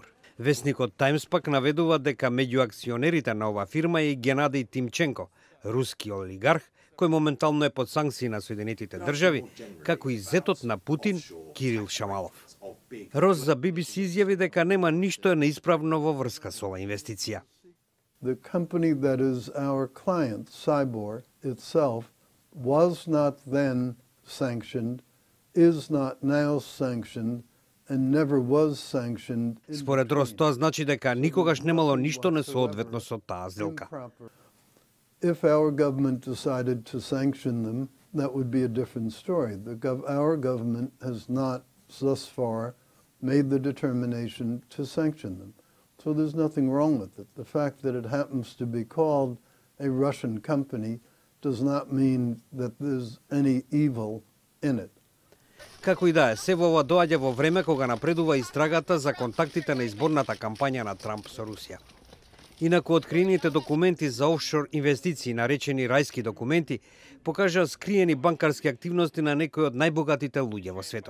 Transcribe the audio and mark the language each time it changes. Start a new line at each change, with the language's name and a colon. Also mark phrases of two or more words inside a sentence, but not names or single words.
Macedonian: Весникот Times пак наведува дека меѓу акционерите на оваа фирма е и Генадий Тимченко, руски олигарх, кој моментално е под санкции на Соединетите држави, како и зетот на Путин, Кирил Шамалов. Рос за BBC изјави дека нема ништо неисправно во врска со оваа инвестиција.
English: The company that is our client, Cybor itself, was not then sanctioned, is not now sanctioned, and never was sanctioned.
Macedonian: Според Рос, тоа значи дека никогаш немало ништо несоодветно со таа сделка.
English: If our government decided to sanction them, that would be a different story. Our government has not thus far made the determination to sanction them. So there's nothing wrong with it. The fact that it happens to be called a Russian company does not mean that there's any evil in it.
Macedonian: Како и да е, се ова доаѓа во време кога напредува истрагата за контактите на изборната кампања на Трамп со Русија. Инаку откриените документи за офшор инвестиции, наречени рајски документи, покажаа скриени банкарски активности на некои од најбогатите луѓе во светот.